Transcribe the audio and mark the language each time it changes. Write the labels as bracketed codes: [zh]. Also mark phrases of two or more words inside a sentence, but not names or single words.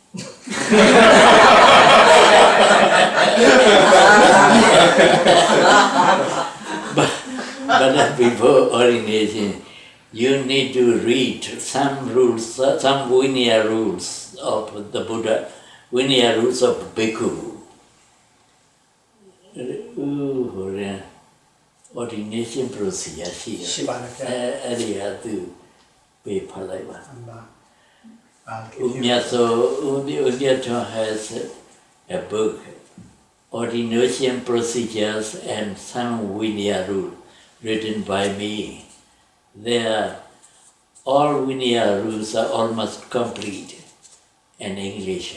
[en] But before ordination, you need to read some rules, some Vinaya rules of the Buddha, Vinaya rules of Bhikkhu. Ordination procedure [my] ရှိတယ်ရှိပါလားခင်ဗျာ အဲ့ဒီဟာသူပေးဖတ်လိုက်ပါ [en] Umyato has a book, Ordination Procedures and some Vinaya Rule, written by me. All Vinaya rules are almost complete in English.